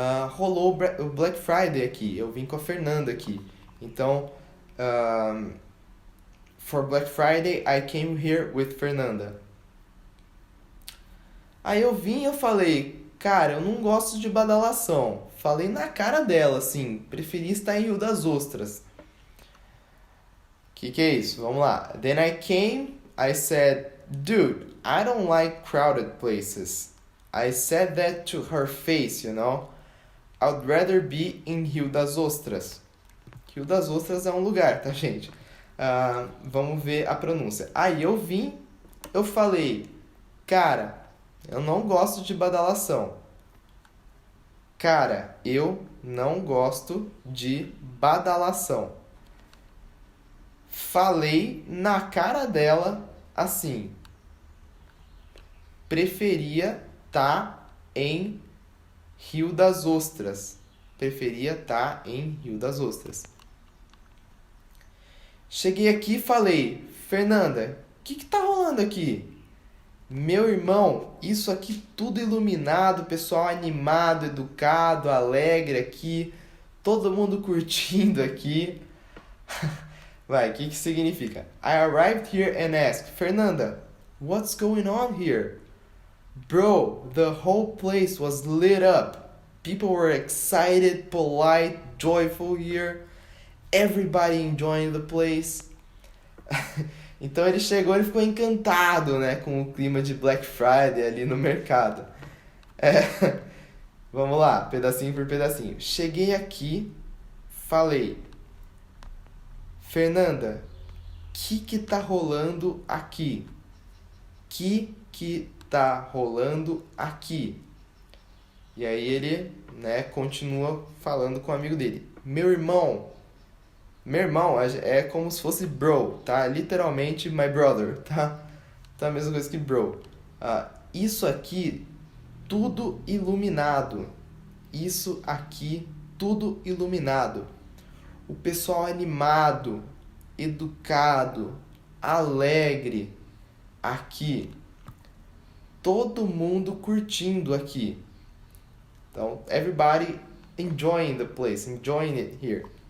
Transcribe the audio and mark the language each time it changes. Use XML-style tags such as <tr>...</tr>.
<pt>Rolou o Black Friday aqui, eu vim com a Fernanda aqui, então</pt> <en>for Black Friday I came here with Fernanda.</en> <pt>Aí eu vim e eu falei, cara, eu não gosto de badalação. Falei na cara dela, assim, preferi estar em Rio das Ostras. Que é isso? Vamos lá.</pt> <en>Then I came, I said, dude, I don't like crowded places. I said that to her face, you know? I'd rather be in Rio das Ostras.</en> <pt>Rio das Ostras é um lugar, tá, gente? Vamos ver a pronúncia. Aí eu vim, eu falei, cara, eu não gosto de badalação. Cara, eu não gosto de badalação. Falei na cara dela assim. Preferia tá em Rio das Ostras. Preferia tá em Rio das Ostras. Cheguei aqui e falei, Fernanda, o que tá rolando aqui? Meu irmão, isso aqui tudo iluminado, pessoal animado, educado, alegre aqui, todo mundo curtindo aqui. Vai, o que significa?</pt> <en>I arrived here and asked, Fernanda, what's going on here? Bro, the whole place was lit up. People were excited, polite, joyful here. Everybody enjoying the place.</en> <pt>Então ele chegou e ficou encantado, né, com o clima de Black Friday ali no mercado. Vamos lá, pedacinho por pedacinho. Cheguei aqui, falei, Fernanda, que tá rolando aqui? Que tá rolando aqui? E aí ele, né, continua falando com o amigo dele. Meu irmão é como se fosse bro, tá? Literalmente</pt> <en>my brother,</en> <pt>tá? Tá a mesma coisa que bro. Isso aqui, tudo iluminado. Isso aqui, tudo iluminado. O pessoal animado, educado, alegre aqui. Todo mundo curtindo aqui. Então,</pt> <en>everybody enjoying the place, enjoying it here.</en>